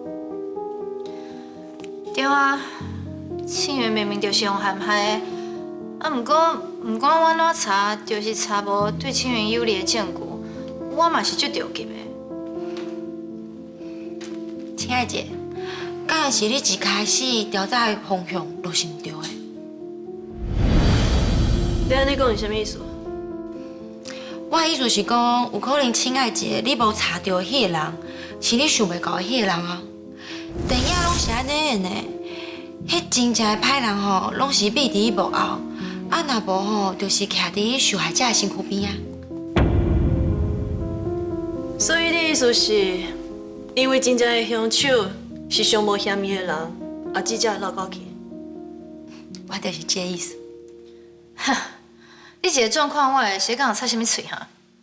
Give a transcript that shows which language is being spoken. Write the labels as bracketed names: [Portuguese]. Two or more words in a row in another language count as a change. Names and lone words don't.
[Min Nan Chinese] 对啊，庆元明明就是用陷害的，毋过毋管我怎查，就是查无对青云有利的证据，我嘛是足着急的。亲爱姐，敢会是你一开始调查的方向就是毋对的？你安尼讲是啥物意思？我的意思是讲，有可能亲爱姐你无查到的迄个人，是你想袂到的迄个人啊。电影拢是安尼演的，迄真正的歹人吼，拢是秘伫伊幕后，啊若无吼，就是徛伫受害者的身躯边啊。所以你意思是，因为真正的凶手是上无嫌疑的人，啊，只才会落到去。我就是这意思。哈，你这个状况，我会谁敢有插什么嘴哈？